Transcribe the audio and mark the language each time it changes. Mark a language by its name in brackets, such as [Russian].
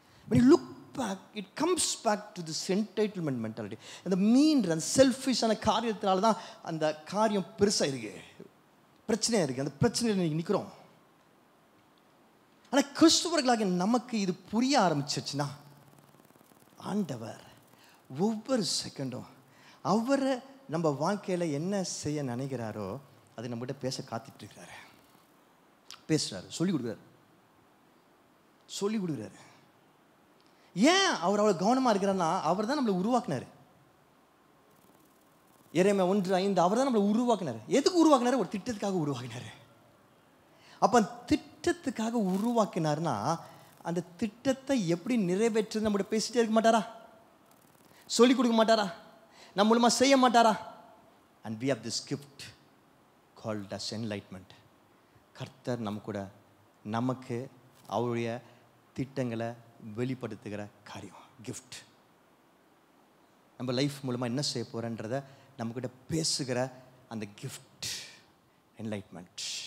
[English] When you look back, it comes back to this entitlement mentality. [Tamil] அந்த மீன்ற அந்த செல்ஃபிஷான காரியத்தினால தான் அந்த காரியம் பெருசாக இருக்கு, பிரச்சனையாக இருக்குது. அந்த பிரச்சனையில் நீங்கள் நிற்கிறோம். ஆனால் கிறிஸ்துவர்களாக நமக்கு இது புரிய ஆரம்பிச்சிருச்சுன்னா, ஆண்டவர் ஒவ்வொரு செகண்டும் அவரை நம்ம வாழ்க்கையில் என்ன செய்ய நினைக்கிறாரோ அது நம்மகிட்ட பேச காத்துட்டு இருக்கிறாரு. பேசுகிறாரு, சொல்லி கொடுக்குறாரு. ஏன் அவர் அவ்வளோ கவனமாக இருக்கிறார்னா, அவர் தான் நம்மளை உருவாக்குனார். எரேமியா 1:5 அவர் தான் நம்மளை உருவாக்குனார். எதுக்கு உருவாக்குனார்? ஒரு திட்டத்துக்காக உருவாக்கினார். அப்போ திட்டத்துக்காக உருவாக்கினார்னா அந்த திட்டத்தை எப்படி நிறைவேற்று நம்மகிட்ட பேசிட்டே இருக்க மாட்டாரா? சொல்லிக் கொடுக்க மாட்டாரா? நம்ம மூலமாக செய்ய மாட்டாரா? [English] And we have this gift called as enlightenment. [Tamil] கர்த்தர் நமக்கு அவருடைய திட்டங்களை வெளிப்படுத்துகிற காரியம், கிஃப்ட். நம்ம லைஃப் மூலமாக என்ன செய்ய போகிறன்றதை நம்மக்கிட்ட பேசுகிற அந்த கிஃப்ட், என்லைட்மெண்ட்.